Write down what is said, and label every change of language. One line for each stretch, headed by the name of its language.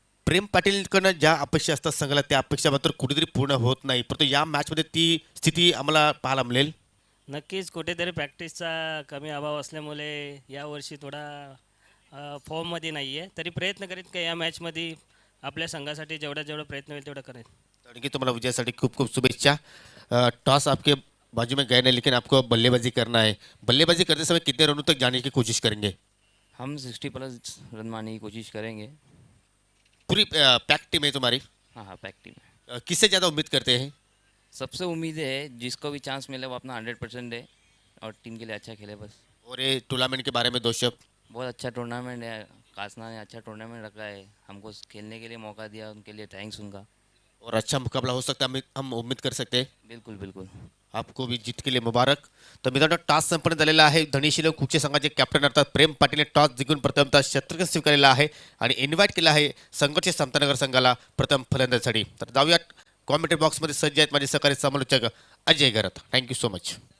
Marathi: प्रेम पाटीलकडनं ज्या अपेक्षा असतात संघाला, त्या अपेक्षा मात्र कुठेतरी पूर्ण होत नाही, परंतु या मॅचमध्ये ती स्थिती आम्हाला पाहायला मिळेल. नक्कीच कुठेतरी प्रॅक्टिसचा कमी अभाव असल्यामुळे यावर्षी थोडा फॉर्ममध्ये नाही आहे. तरी प्रयत्न करीत का या मॅचमध्ये आपल्या संघासाठी जेवढा प्रयत्न होईल तेवढा करेन. आणखी तुम्हाला विजयासाठी खूप खूप शुभेच्छा.
Hindi: टॉस आपके बाजू में गए नहीं, लेकिन आपको बल्लेबाजी करना है. बल्लेबाजी करते समय कितने रनों तक जाने की कोशिश करेंगे? हम 60+ रन मारने की कोशिश करेंगे. पूरी पैक टीम है तुम्हारी. हाँ हाँ, पैक टीम है. किससे ज़्यादा उम्मीद करते हैं? सबसे उम्मीद है जिसको भी चांस मिले वो अपना 100% दे और टीम के लिए अच्छा खेले बस. और ये टूर्नामेंट के बारे में 2 शब्द. बहुत अच्छा टूर्नामेंट है, कासना ने अच्छा टूर्नामेंट रखा है, हमको खेलने के लिए मौका दिया, उनके लिए थैंक्स उनका. और अच्छा मुकाबला हो सकता है, हम उम्मीद कर सकते हैं. बिल्कुल बिल्कुल. आपको भी जीत के लिए मुबारक.
Marathi: तर मित्रांनो, टॉस संपन्न झालेला आहे. धनेश 11 कुके संघाचे कॅप्टन अर्थात प्रेम पाटीलने टॉस जिंकून प्रथमतः शतक स्वीकारलेला आहे आणि इन्व्हाइट केला आहे संघर्ष समतानगर संघाला प्रथम फलंदाजीसाठी. तर जाऊयात कॉमेंट्री बॉक्समध्ये. सज्ज आहेत माझे सहकारी समालोचक अजय गरत.
English: Thank you so much.